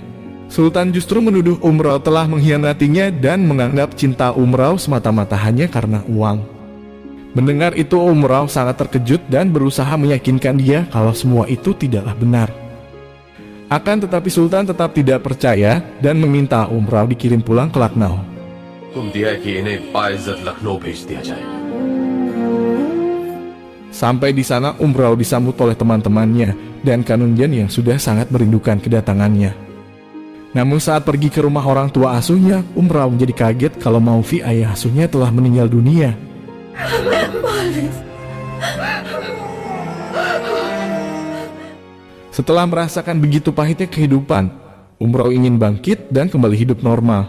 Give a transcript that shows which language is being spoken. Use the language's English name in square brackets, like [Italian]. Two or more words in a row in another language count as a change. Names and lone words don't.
[Indonesian] Sultan justru menuduh Umrau telah mengkhianatinya dan menganggap cinta Umrau semata-mata hanya karena uang. Mendengar itu Umrau sangat terkejut dan berusaha meyakinkan dia kalau semua itu tidaklah benar. Akan tetapi Sultan tetap tidak percaya dan meminta Umrau dikirim pulang ke Lucknow. [Hindi] तुम दिया कि इन्हें बाइज्जत लखनऊ भेज दिया जाए। [Indonesian] Sampai di sana Umrau disambut oleh teman-temannya dan Kanungjan yang sudah sangat merindukan kedatangannya. Namun saat pergi ke rumah orang tua asuhnya, Umrau menjadi kaget kalau Maufi ayah asuhnya telah meninggal dunia. Setelah merasakan begitu pahitnya kehidupan, Umrau ingin bangkit dan kembali hidup normal.